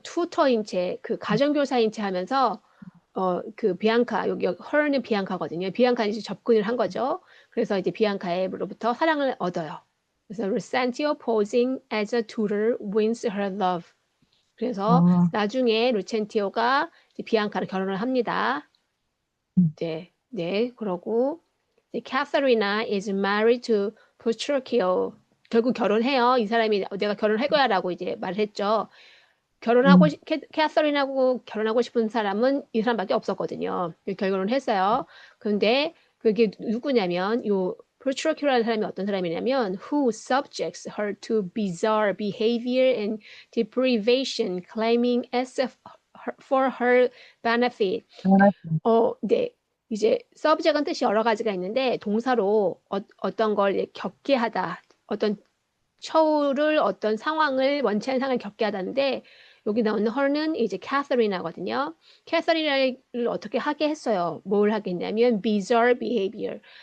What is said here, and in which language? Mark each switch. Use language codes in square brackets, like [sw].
[ko] tutor인 채 그 가정교사인 채 하면서 그 비앙카 여기 her는 비앙카거든요. 비앙카는 이제 접근을 한 거죠. 그래서 이제 비앙카로부터 사랑을 얻어요. 그래서 [en] Lucentio posing as a tutor wins her love. 그래서 어, [ko] 나중에 루첸티오가 이제 비앙카를 결혼을 합니다. 네, 네, 그러고 이제 [en] Katharina is married to Petruchio. [ko] 결국 결혼해요. 이 사람이 내가 결혼할 거야라고 이제 말을 했죠. 음, 캐서린하고 결혼하고 싶은 사람은 이 사람밖에 없었거든요. 결혼을 했어요. 그런데 그게 누구냐면 요 Petruchio라는 사람이 어떤 사람이냐면 [en] who subjects her to bizarre behavior and deprivation, claiming as if for her benefit. [ko] 네. 이제 subject은 뜻이 여러 가지가 있는데 동사로 어떤 걸 겪게 하다, 어떤 처우를 어떤 상황을 원치 않은 상황을 겪게 하다는데 여기 나오는 her는 이제 캐서린하거든요. 캐서린을 어떻게 하게 했어요. 뭘 하게 했냐면 [en] bizarre behavior.